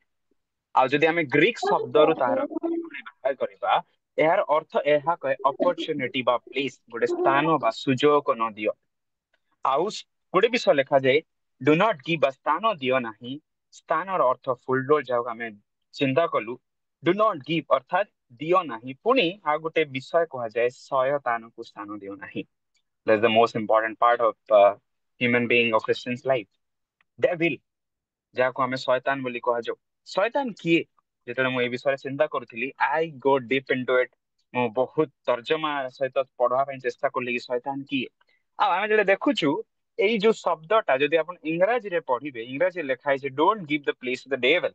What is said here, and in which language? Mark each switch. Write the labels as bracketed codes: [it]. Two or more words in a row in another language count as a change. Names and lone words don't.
[or] ଆଉ ଯଦି ଆମେ ଗ୍ରୀକ ଶବ୍ଦରୁ ତାହାର ବିବରଣୀ ବାହାର କରିବା, ଏହାର ଅର୍ଥ ଏହା କହେ ଅପରଚ୍ୟୁନିଟି ବା ପ୍ଲେସ୍, ଗୋଟେ ସ୍ଥାନ ବା ସୁଯୋଗ ନ ଦିଅ। ଆଉ ଗୋଟେ ବିଷୟ ଲେଖାଯାଏ, [en] do not give [or] ବା ସ୍ଥାନ ଦିଅ ନାହିଁ। ସ୍ଥାନର ଅର୍ଥ ଫୁଲଡୋର, ଯାହାକୁ ଆମେ ଚିନ୍ତା କଲୁ। [en] do not give [or] ଅର୍ଥାତ ଦିଅ ନାହିଁ। ପୁଣି ଆଉ ଗୋଟେ ବିଷୟ କୁହାଯାଏ, ଶୟତାନକୁ ସ୍ଥାନ ଦିଅ ନାହିଁ। [en] That's the most important part of human being or Christian's life. Devil, [or] ଯାହାକୁ ଆମେ ଶୟତାନ ବୋଲି କୁହାଯାଉ। ଶୟତାନ କିଏ? ଯେତେବେଳେ ମୁଁ ଏ ବିଷୟରେ ଚିନ୍ତା କରୁଥିଲି, [en] I go deep into it, [or] ମୁଁ ବହୁତ ତର୍ଜମା ସହିତ ପଢବା ପାଇଁ ଚେଷ୍ଟା କଲି କି ଶୟତାନ କିଏ। ଆଉ ଆମେ ଯେତେବେଳେ ଦେଖୁଛୁ ଏଇ ଯୋଉ ଶବ୍ଦଟା, ଯଦି ଆପଣ ଇଂରାଜୀରେ ପଢିବେ, ଇଂରାଜୀରେ ଲେଖା ହେଇଛି [en] don't give the place to the devil.